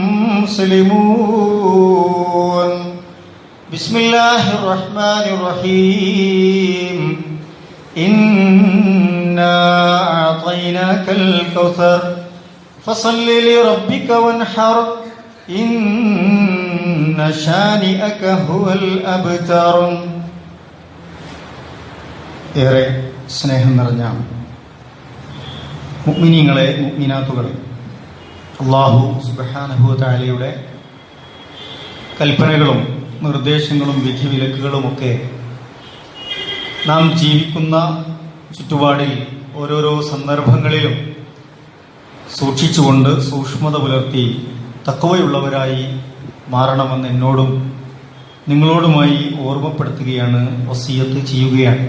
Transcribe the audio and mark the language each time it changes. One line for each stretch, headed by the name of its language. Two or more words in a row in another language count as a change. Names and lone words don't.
Arabic: مسلمون بسم الله الرحمن الرحيم إنا أعطيناك الكوثر فصل لربك وانحر إن شانئك هو الأبتر.
Malayalam: ഏറെ സ്നേഹം നിറഞ്ഞ മുഅ്മിനീങ്ങളെ, മുഅ്മിനാത്തുകളെ, അല്ലാഹു
Arabic: سبحانه وتعالى
Malayalam: കൽപ്പനകളും നിർദ്ദേശങ്ങളും വിധിവിലക്കുകളുമൊക്കെ നാം ജീവിക്കുന്ന ചുറ്റുപാടിൽ ഓരോരോ സന്ദർഭങ്ങളിലും സൂക്ഷിച്ചുകൊണ്ട് സൂക്ഷ്മത പുലർത്തി തഖ്വയുള്ളവരായി മാറണമെന്ന് എന്നോടും നിങ്ങളോടുമായി ഓർമ്മപ്പെടുത്തുകയാണ്, വസിയത്ത് ചെയ്യുകയാണ്.